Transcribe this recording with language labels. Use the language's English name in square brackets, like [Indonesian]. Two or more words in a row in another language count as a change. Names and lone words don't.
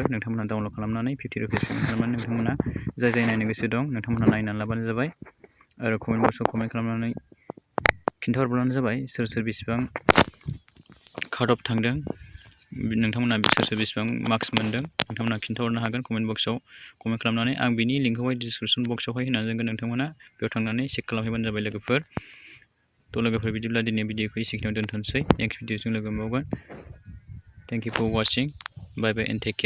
[Bodo] नोंथांमोना डाउनलड खालामनानै 50 रुपिस पेमेन्ट खालामनानै नोंथांमोना जाय नायनो गोसो दं नोंथांमोना नायनानै लाबानो जाबाय आरो कमेन्ट बक्सआव कमेन्ट खालामनानै खिन्थाहरब्लानो जाबाय सोर सोर बेसेबां [English] cut off [Bodo] थांदों नोंथांमोना सोर सोर बेसेबां मार्क्स मोनदों नोंथांमोना खिन्थाहरनो हागोन कमेन्ट बक्सआव कमेन्ट खालामनानै। आं बिनि लिंकखौहाय डिसक्रिपसन बक्सआवहाय होनानै दोनगोन। नोंथांमोना बेयाव थांनानै चेक खालामहैबानो जाबाय लोगोफोर। थ' लोगोफोर बिदिब्ला दिनै भिडिअखौ एसेखिनियाव दोनथ'नोसै। नेक्स्ट भिडिअजों लोगो मोनबावगोन। [English] Thank you for watching. Bye bye and take care.